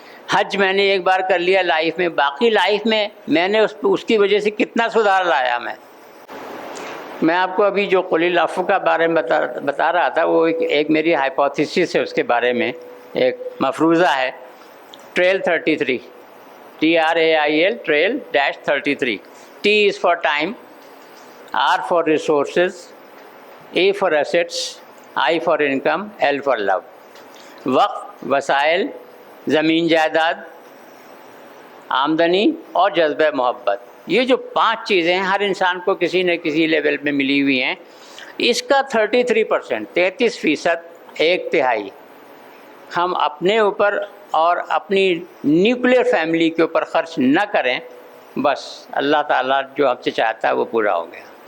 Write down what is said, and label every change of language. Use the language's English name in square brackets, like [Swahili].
[Urdu] حج میں نے ایک بار کر لیا لائف میں, باقی لائف میں میں نے اس کی وجہ سے کتنا سدھار لایا. میں آپ کو ابھی جو قل العفو کا بارے میں بتا رہا تھا وہ ایک میری ہائپوتھیسس ہے, اس کے بارے میں ایک مفروضہ ہے. [English] Trail 33 TRAIL trail -33. T is for time, R for resources, A for assets, I for income, L for love. [Urdu] وقت, وسائل, زمین جائیداد, آمدنی اور جذبہ محبت, یہ جو 5 چیزیں ہیں ہر انسان کو کسی نہ کسی لیول پہ ملی ہوئی ہیں. اس کا 33%, 33%, 1/3 ہم اپنے اوپر اور اپنی نیوکلیر فیملی کے اوپر خرچ نہ کریں, بس اللہ تعالیٰ جو آپ سے چاہتا ہے وہ پورا ہو گیا.